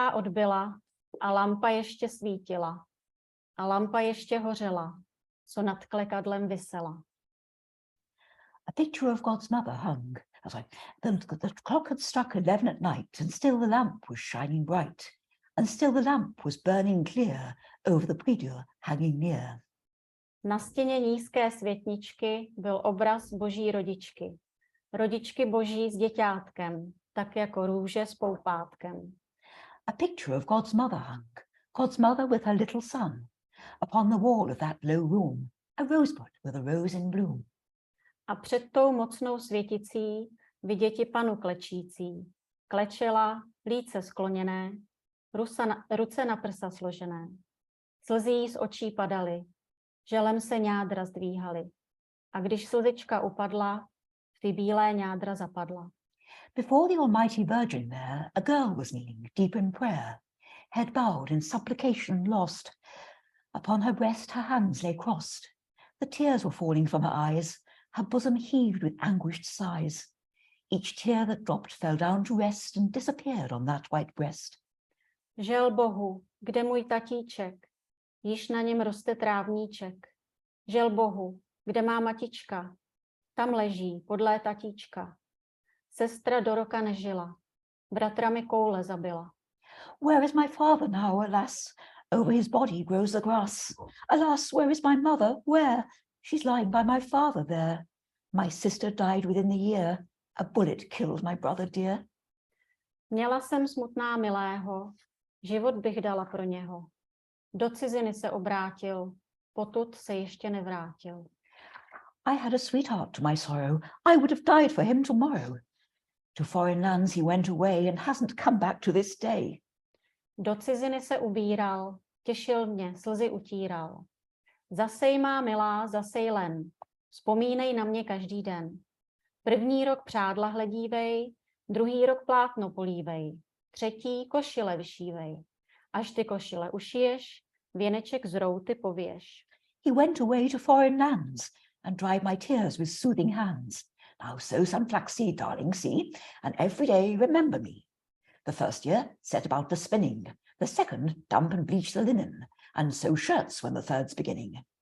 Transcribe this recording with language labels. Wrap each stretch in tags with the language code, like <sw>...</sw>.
<cs>odbyla a lampa ještě svítila a lampa ještě hořela, co nad klekadlem visela.</cs> <en>A picture of God's mother hung. The clock had struck 11 at night, and still the lamp was shining bright, and still the lamp was burning clear over the prie-dieu hanging near.</en> <cs>Na stěně nízké světničky byl obraz boží rodičky. Rodičky boží s děťátkem, tak jako růže s poupátkem.</cs> <en>A picture of God's mother hung, God's mother with her little son. Upon the wall of that low room, a rosebud with a rose in bloom.</en> <cs>A před tou mocnou světicí viděti panu klečící. Klečela, líce skloněné, ruce na prsa složené. Slzy jí z očí padaly. želem se ňádra zdvíhaly. A když slzička upadla, v ty bílé ňádra zapadla.</cs> <en>Before the Almighty Virgin there, a girl was kneeling, deep in prayer, head bowed in supplication lost. Upon her breast her hands lay crossed. The tears were falling from her eyes, her bosom heaved with anguished sighs. Each tear that dropped fell down to rest and disappeared on that white breast.</en> <cs>Žel Bohu, kde můj tatíček, již na něm roste trávníček. Žel Bohu, kde má matička, tam leží podlé tatíčka. Sestra do roka nežila, bratra mi koule zabila.</cs> <en>Where is my father now, alas? Over his body grows the grass. Alas, where is my mother? Where? She's lying by my father there. My sister died within the year. A bullet killed my brother dear.</en> <cs>Měla jsem smutná milého, život bych dala pro něho. Do ciziny se obrátil, potud se ještě nevrátil.</cs> <en>I had a sweetheart to my sorrow. I would have died for him tomorrow. To foreign lands he went away and hasn't come back to this day.</en> <cs>Do ciziny se ubíral, těšil mě, slzy utíral. Zasej má milá, zasej len, vzpomínej na mě každý den. První rok přádla hledívej, druhý rok plátno polívej, třetí košile vyšívej. Až ty košile ušiješ, věneček z routy pověš.</cs> <en>He went away to foreign lands and dried my tears with soothing hands. Now sow some flaxseed, darling, see, and every day remember me. The first year, set about the spinning. The second, dump and bleach the linen, and sew shirts when the third's beginning.</en>